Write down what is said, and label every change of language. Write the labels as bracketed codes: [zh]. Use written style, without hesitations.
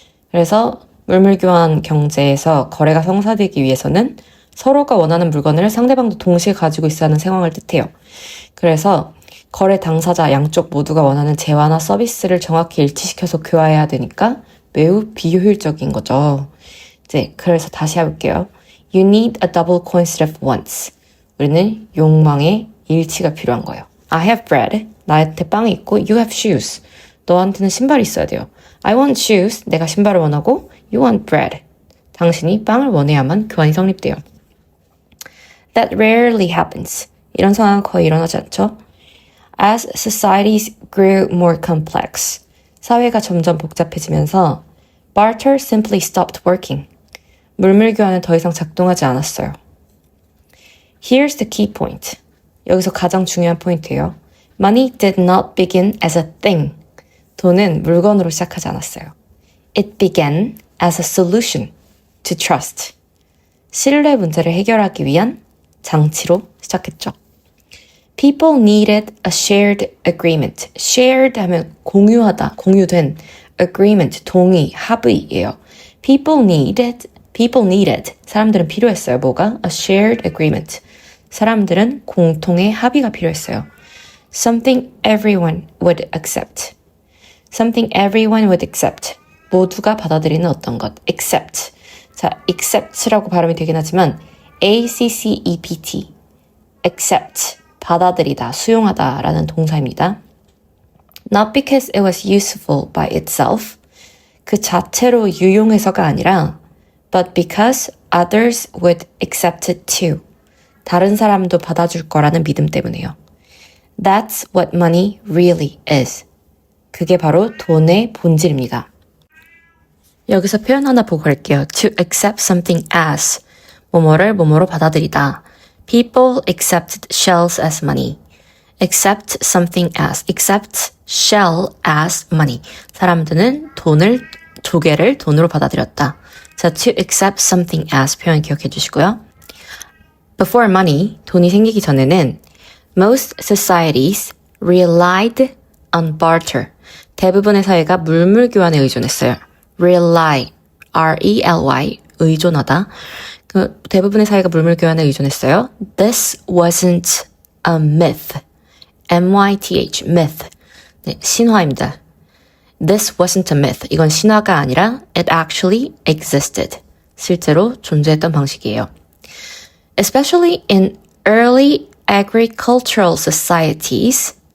[ko] 그래서 물물교환 경제에서 거래가 성사되기 위해서는 서로가 원하는 물건을 상대방도 동시에 가지고 있어야 하는 상황을 뜻해요. 그래서 거래 당사자 양쪽 모두가 원하는 재화나 서비스를 정확히 일치시켜서 교환해야 되니까 매우 비효율적인 거죠. 이제 그래서 다시 해볼게요. [en] You need a double coincidence of wants. [ko] 우리는 욕망의 일치가 필요한 거예요. [en] I have bread. [ko] 나한테 빵이 있고 [en] you have shoes. [ko] 너한테는 신발이 있어야 돼요. [en] I want shoes. [ko] 내가 신발을 원하고 [en] you want bread. [ko] 당신이 빵을 원해야만 교환이 성립돼요. [en] That rarely happens. [ko] 이런 상황은 거의 일어나지 않죠. [en] As societies grew more complex. [ko] 사회가 점점 복잡해지면서 [en] barter simply stopped working. [ko] 물물교환은 더 이상 작동하지 않았어요. [en] Here's the key point. [ko] 여기서 가장 중요한 포인트예요. [en] Money did not begin as a thing. [ko] 돈은 물건으로 시작하지 않았어요. [en] It began as a solution to trust. [ko] 신뢰 문제를 해결하기 위한 장치로 시작했죠. [en] People needed a shared agreement. [ko] shared 하면 공유하다, 공유된 agreement, 동의, 합의예요. [en] People needed. [ko] 사람들은 필요했어요. 뭐가? [en] A shared agreement. [ko] 사람들은 공통의 합의가 필요했어요. [en] Something everyone would accept. Something everyone would accept. [ko] 모두가 받아들이는 어떤 것. accept. 자, accept라고 발음이 되긴 하지만 A-C-C-E-P-T. [en] accept. [ko] 받아들이다, 수용하다 라는 동사입니다. [en] Not because it was useful by itself. [ko] 그 자체로 유용해서가 아니라 [en] but because others would accept it too. [ko] 다른 사람도 받아줄 거라는 믿음 때문에요. [en] That's what money really is. [ko] 그게 바로 돈의 본질입니다. 여기서 표현 하나 보고 갈게요. [en] To accept something as. [ko] 뭐뭐를 뭐뭐로 받아들이다. [en] People accepted shells as money. Accept something as. Accept shell as money. [ko] 사람들은 조개를 돈으로 받아들였다. [en] 자, to accept something as 표현 기억해 주시고요. Before money, [ko] 돈이 생기기 전에는 [en] most societies relied on barter. [ko] 대부분의 사회가 물물교환에 의존했어요. rely, R-E-L-Y, 의존하다. 대부분의 사회가 물물교환에 의존했어요. [en] This wasn't a myth. M-Y-T-H, myth. [ko] 네, 신화입니다. [en] This wasn't a myth. [ko] 이건 신화가 아니라 [en] it actually existed. [ko] 실제로 존재했던 방식이에요. [en] Especially in early agricultural societies.